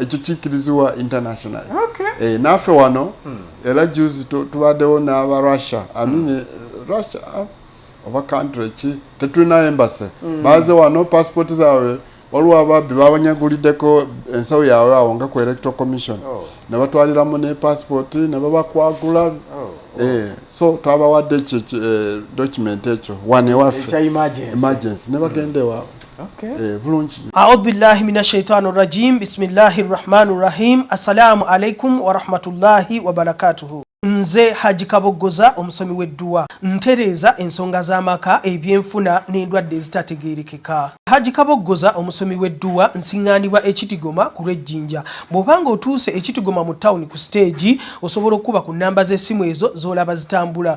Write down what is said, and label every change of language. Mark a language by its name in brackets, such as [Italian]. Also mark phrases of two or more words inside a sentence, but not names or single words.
[Ganda] ekyo kikirizibwa international naffe wano era juzi tubaddewo n'aba Russia Russia oba country ki tetulina embassy baze wano passport zaabwe waliwo ababbi babanyaguliddeko ensawo yaabwe awo nga ku [English] electoral commission [Ganda] ne batwaliramu ne passport ne babakwagula so twabawadde ekyo document ekyo wane waffe emergency ne bagende waabwe bulungi. [Arabic] أعوذ بالله من الشيطان الرجيم. بسم الله الرحمن الرحيم. السلام عليكم ورحمة الله وبركاته. [Ganda] Nze Haji Kaboggoza omusomi w'edduwa ntereeza ensonga z'amaka ebyenfuna n'endwadde ezitategeerekeka. Haji Kaboggoza omusomi w'edduwa nsiŋŋaanibwa Ekitigoma ku Lwejjinja. Bw'obanga otuuse Ekitigoma mu ttawuni ku stage osobola okuba ku nnamba z'essimu ezo z'olaba zitambula.